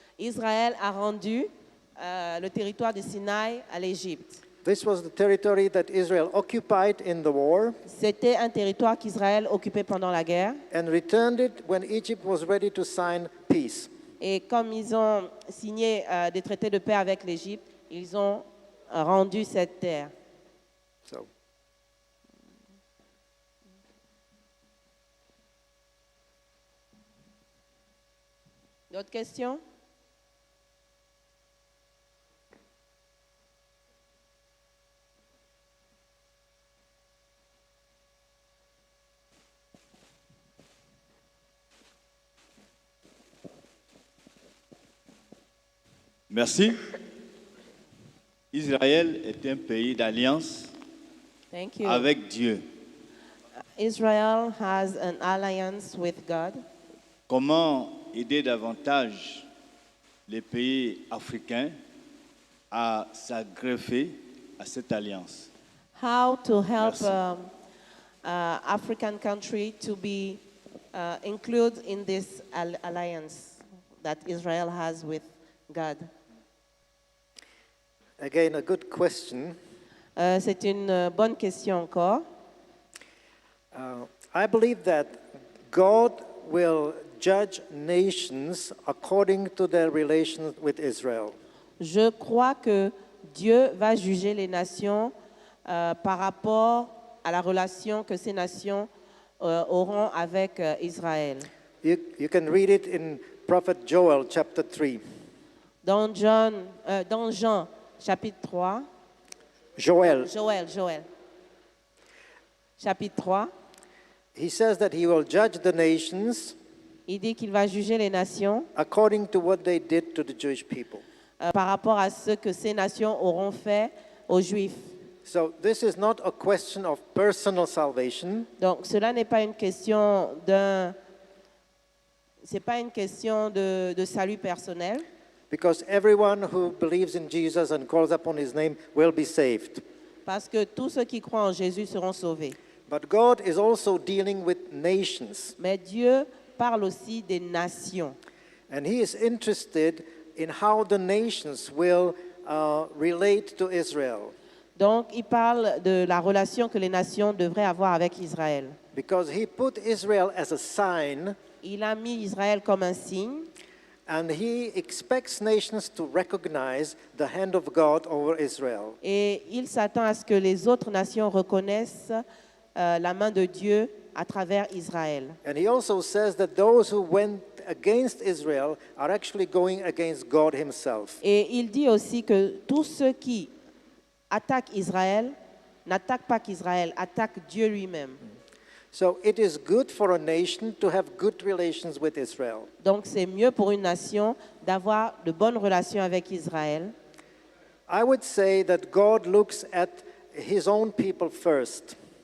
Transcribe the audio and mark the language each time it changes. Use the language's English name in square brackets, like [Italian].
[French] Israël a rendu le territoire de Sinaï à l'Égypte. [English] this was the territory that Israel occupied in the war [French] C'était un territoire qu'Israël occupait pendant la guerre. [English] and returned it when Egypt was ready to sign peace. [French] Et comme ils ont signé des traités de paix avec l'Égypte, ils ont rendu cette terre. [English] So [French] D'autres questions? Merci. Israël est un pays d'alliance [English] Thank you. [French] avec Dieu. [English] Israel has an alliance with God. [French] Comment aider davantage les pays africains à s'agreffer à cette alliance? [English] How to help [French] Merci. [English] African country to be included in this alliance that Israel has with God? Again, a good question. [French] C'est une bonne question encore. [English] I believe that God will judge nations according to their relations with Israel. [French] Je crois que Dieu va juger les nations par rapport à la relation que ces nations auront avec Israël. [English] You can read it in Prophet Joel chapter 3. [French] Dans Jean chapitre 3, Joel, Joël, chapitre 3, [English] he says that he will judge the nations [French] il dit qu'il va juger les nations [English] according to what they did to the Jewish people. [French] par rapport à ce que ces nations auront fait aux Juifs. [English] So this is not a question of personal salvation. [French] Donc cela n'est pas une question c'est pas une question de salut personnel, [English] Because everyone who believes in Jesus and calls upon his name will be saved. [French] parce que tous ceux qui croient en Jésus seront sauvés. [English] But God is also dealing with nations. [French] Mais Dieu parle aussi des nations. [English] And he is interested in how the nations will relate to Israel. [French] Donc il parle de la relation que les nations devraient avoir avec Israël. [English] Because he put Israel as a sign, [French] Il a mis Israël comme un signe [English] and he expects nations to recognize the hand of God over Israel. [French] et il s'attend à ce que les autres nations reconnaissent la main de Dieu à travers Israël. [English] And he also says that those who went against Israel are actually going against God himself. [French] Et il dit aussi que tous ceux qui attaquent Israël n'attaquent pas qu'Israël, attaquent Dieu lui-même. [English] So it is good for a nation to have good relations with Israel. [French] Donc c'est mieux pour une nation d'avoir de bonnes relations avec Israël. [English] I would say that God looks at his own people first.